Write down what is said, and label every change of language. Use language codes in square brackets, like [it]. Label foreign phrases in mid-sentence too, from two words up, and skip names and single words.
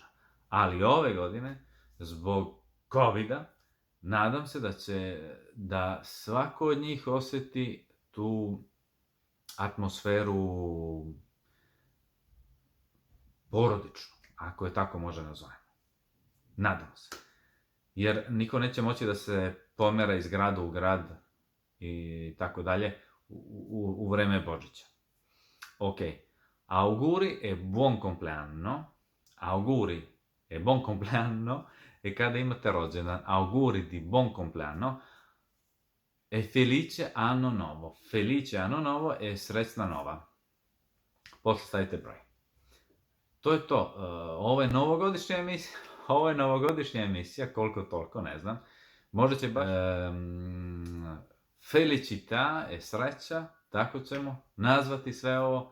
[sr] Ali ove godine, zbog COVID-a, nadam se da svako od njih oseti tu atmosferu porodičnu, ako je tako može nazovemo. Nadam se. Jer niko neće moći da se pomera iz grada u grad i tako dalje u vreme Božića. Ok. [it] Auguri e buon compleanno. Auguri e buon compleanno e [sr] kada imate rođendan. [it] Auguri di buon compleanno e felice anno novo. Felice anno novo [sr] e srećna nova. Posle stavite broj. To je to. Ovo je novogodišnja emisija, koliko toliko, ne znam. Možda će baš felicità e sreća, tako ćemo nazvati sve ovo.